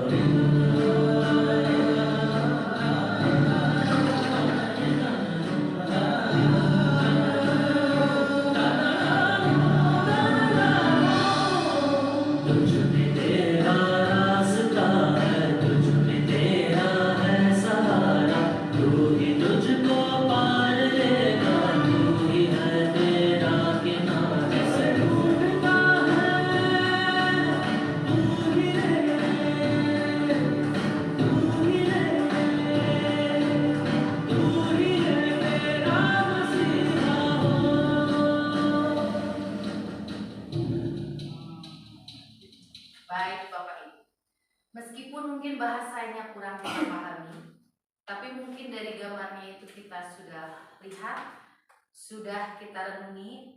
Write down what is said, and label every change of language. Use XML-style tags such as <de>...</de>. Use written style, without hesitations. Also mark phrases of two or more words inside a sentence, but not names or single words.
<hi>तुझ में तेरा रास्ता है, तुझ में तेरा है सहारा, तू ही तुझको पार लेगा, तू ही है तेरा किनारा। से ढूंढता है तू ही रे, तू ही रे, तू ही रे मेरा मसीहा हो।</hi> <id>Baik Bapak Ibu, meskipun mungkin bahasanya kurang kita pahami, tapi mungkin dari gambarnya itu kita sudah lihat, sudah kita renungi.</id>